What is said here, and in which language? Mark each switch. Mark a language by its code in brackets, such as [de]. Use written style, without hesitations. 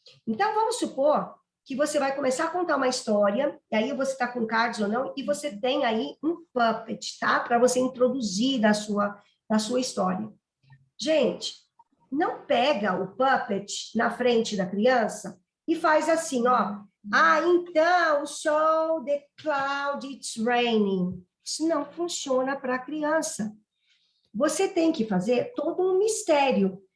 [pt] Então, vamos supor que você vai começar a contar uma história, e aí você está com cards ou não, e você tem aí um puppet, tá? Para você introduzir na sua história. Gente, não pega o puppet na frente da criança e faz assim, ó, [en] Ah, então, show the cloud, it's raining. [pt] Isso não funciona para a criança. Você tem que fazer todo um mistério.